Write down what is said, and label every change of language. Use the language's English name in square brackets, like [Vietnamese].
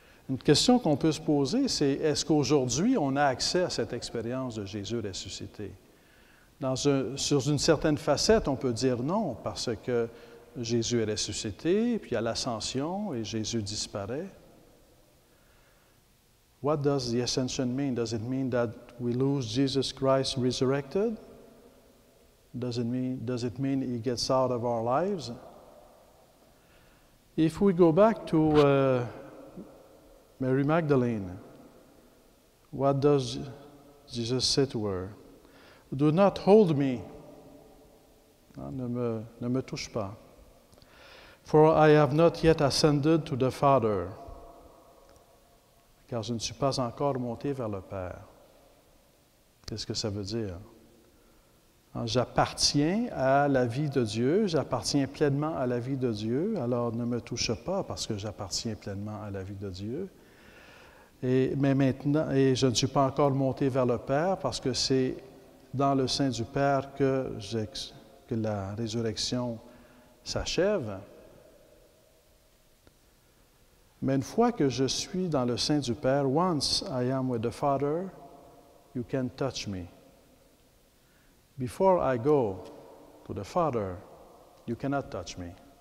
[French] Une question qu'on peut se poser, c'est est-ce qu'aujourd'hui, on a accès à cette expérience de Jésus ressuscité? Sur une certaine facette, on peut dire non, parce que Jésus est ressuscité, puis il y a l'ascension, et Jésus disparaît. [English] What does the ascension mean? Does it mean that we lose Jesus Christ resurrected? Does it mean he gets out of our lives? If we go back to Mary Magdalene, what does Jesus say to her? Do not hold me. [French] Ne me touche pas. [English] For I have not yet ascended to the Father. [French] Car je ne suis pas encore monté vers le Père. Qu'est-ce que ça veut dire? J'appartiens à la vie de Dieu, j'appartiens pleinement à la vie de Dieu, alors ne me touche pas parce que j'appartiens pleinement à la vie de Dieu. Mais maintenant, je ne suis pas encore monté vers le Père parce que c'est dans le sein du Père que la résurrection s'achève. Mais une fois que je suis dans le sein du Père, [English] once I am with the Father, you can touch me. Before I go to the Father, you cannot touch me.